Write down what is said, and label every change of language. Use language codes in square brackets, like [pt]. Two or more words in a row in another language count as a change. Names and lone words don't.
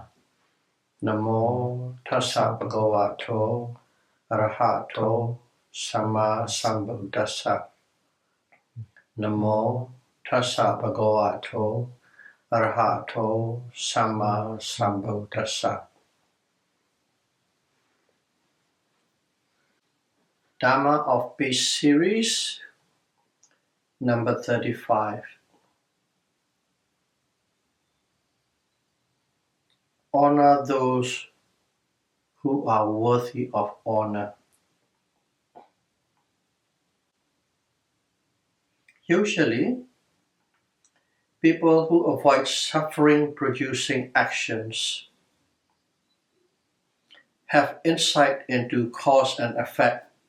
[pi] Namo tassa bhagavato arahato sama sambuddhassa. Namo tassa bhagavato arahato sama sambuddhassa. [en] Dhamma of Peace series number 35. Honor those who are worthy of honor. Usually, people who avoid suffering-producing actions have insight into cause and effect